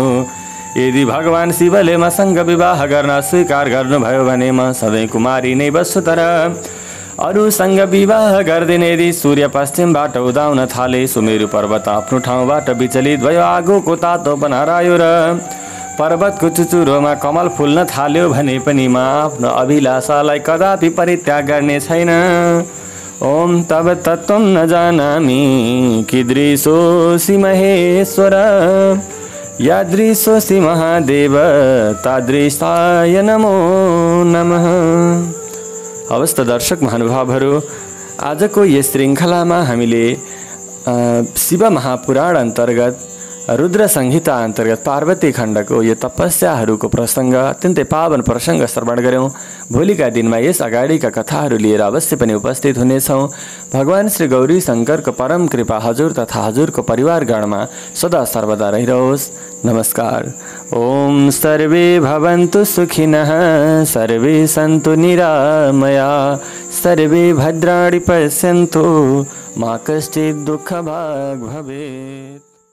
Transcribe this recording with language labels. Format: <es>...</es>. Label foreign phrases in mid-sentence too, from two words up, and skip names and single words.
<ne>यदि भगवान शिवले मसँग विवाह गर्न स्वीकार गर्नुभयो भने म सधैँ कुमारी नै बस्छु, तर अरूसँग विवाह गर्दैन। यदि सूर्य पश्चिमबाट उदाउन थाले, सुमेरु पर्वत आफ्नो ठाउँबाट विचलित भयो, आगोको तातोपन हरायो र पर्वतको चुचुरोमा कमल फुल्न थाल्यो भने पनि म आफ्नो अभिलाषालाई कदापि परित्याग गर्ने छैन।</ne> <sa>ओम तब तत्त्वं न जानामि कीदृशोऽसि महेश्वर, यादृशोऽसि महादेव तादृशाय नमो नमः।</sa> <ne>हवस् त दर्शक महानुभावहरू, आजको यस श्रृङ्खलामा हामीले शिव महापुराण अन्तर्गत रुद्र संहिता अन्तर्गत पार्वती खण्डको यो तपस्याहरूको प्रसङ्ग, अत्यन्तै पावन प्रसङ्ग श्रवण गऱ्यौँ। भोलिका दिनमा यस अगाडिका कथाहरू लिएर अवश्य पनि उपस्थित हुनेछौँ। भगवान श्री गौरी शङ्करको परम कृपा हजुर तथा हजुरको परिवारगणमा सदा सर्वदा रहिरहोस्। नमस्कार।</ne> <sa>ओम सर्वे भवन्तु सुखिनः, सर्वे सन्तु निरामया, सर्वे भद्राणि पश्यन्तु, मा कश्चित् दुःखभाग् भवेत्।</sa>